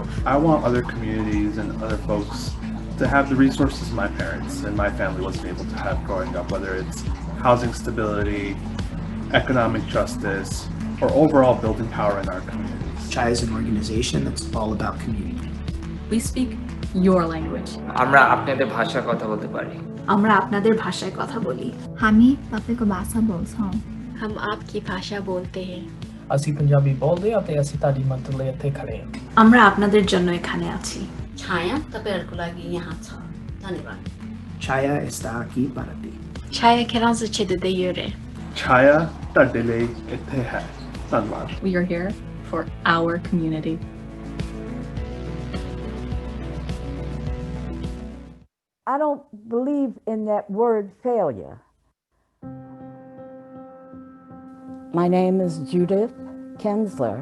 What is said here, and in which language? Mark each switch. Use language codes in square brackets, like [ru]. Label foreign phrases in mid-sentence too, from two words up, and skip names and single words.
[en] I want other communities and other folks to have the resources my parents and my family wasn't able to have growing up, whether it's housing stability, economic justice, or overall building power in our communities. Chhaya is an organization that's all about community. We speak your language. [bn] আমরা আপনাদের ভাষায় কথা বলতে পারি। আমরা আপনাদের ভাষায় কথা বলি। [ne] हामी तपाईँको भाषा बोल्छौँ। [hi] हम आपकी भाषा बोलते हैं। [pa] ਅਸੀਂ ਪੰਜਾਬੀ ਬੋਲਦੇ ਹਾਂ ਤੇ ਅਸੀਂ ਤੁਹਾਡੀ ਮਦਦ ਲਈ ਇੱਥੇ ਖੜੇ ਹਾਂ। [bn] আমরা আপনাদের জন্য এখানে আছি। [ne] छाया तपाईँहरूको लागि यहाँ छ। धन्यवाद। [pt] Chhaya está aqui para ti. Chhaya kailangan sa de yure. [pa] Chhaya ਤੁਹਾਡੇ ਲਈ ਇੱਥੇ ਹੈ। ਧੰਨਵਾਦ। [en] We are here for our community. I don't believe in that word failure. My name is Judith Kensler.